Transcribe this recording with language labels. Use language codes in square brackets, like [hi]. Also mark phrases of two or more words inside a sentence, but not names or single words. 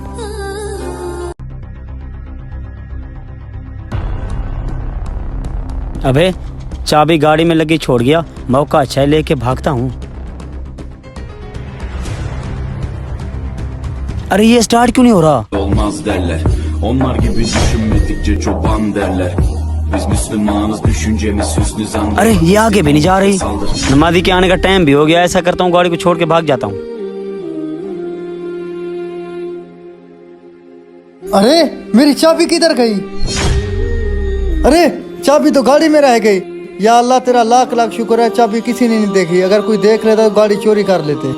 [hi] अबे चाबी गाड़ी में लगी छोड़ गया, मौका अच्छा है लेके भागता हूँ। अरे ये स्टार्ट क्यों नहीं हो रहा? [tr] Olmaz derler. Onlar gibi düşünmedikçe çoban derler. Biz Müslümanız, düşüncemiz hüsnü zandır. [hi] अरे ये आगे भी नहीं जा रही। नमाजी के आने का टाइम भी हो गया, ऐसा करता हूँ गाड़ी को छोड़ के भाग जाता हूँ। अरे मेरी चाबी किधर गई? अरे चाबी तो गाड़ी में रह गई। या अल्लाह तेरा लाख लाख शुक्र है चाबी किसी ने नहीं देखी, अगर कोई देख लेता तो गाड़ी चोरी कर लेते।